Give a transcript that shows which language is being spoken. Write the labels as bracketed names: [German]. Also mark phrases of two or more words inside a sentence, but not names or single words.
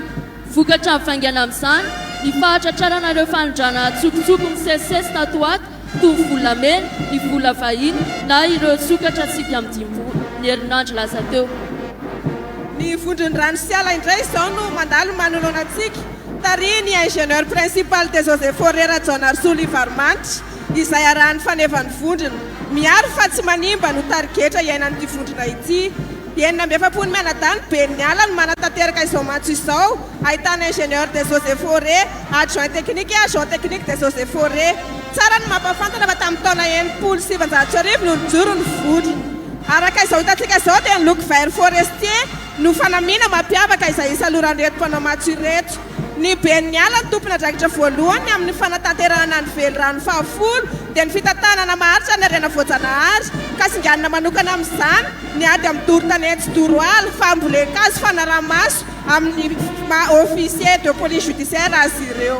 [Malagasy] Vokatra amin'ny vaingana amin'izany ny fahatratrarana ireo fanondrana tsokotsoko misesisesy tato ato toy ny volamena, ny vola vahiny na ireo sokatra 5 ny herinandro lasa teo. Ny vondron'ny ranosiala indray izao no mandalo manoloana antsika tarihy ny [French] ingénieur principal des eaux et forêts [Malagasy] Rajaonarsolo Ivarmantry izay arahan'ny fanevan'ny vondrona. Miaro fa tsy manimba no tarigetra iainan'ity vondrona ity. Enina amby efapolo mianadahy Ben'ny Ala no manatanteraka izao match izao, ahitana [French] ingénieur des eaux et forêts, adjoint technique et agent technique des eaux et forêts. [Malagasy] Tsara ny mampafantana fa tamin'ny taona 1970 no nijoro ny vondrona. Araka izao hitantsika izao dia ny loko [French] vert forestier [Malagasy] no fanamiana mampiavaka izay isaloran'ireto mpanao match ireto. Ny Ben'ny Ala ny tompona draikitra voalohany amin'ny fanatanterahana ny velorano 10 dia ny fitantanana maharitra ny arena voajanahary ka singanina manokana amin'izany ny ady amin'ny dorotanetsy doroaly fambolekazy fanaramaso amin'ny [French] officier de police judiciaire [Malagasy] azy ireo.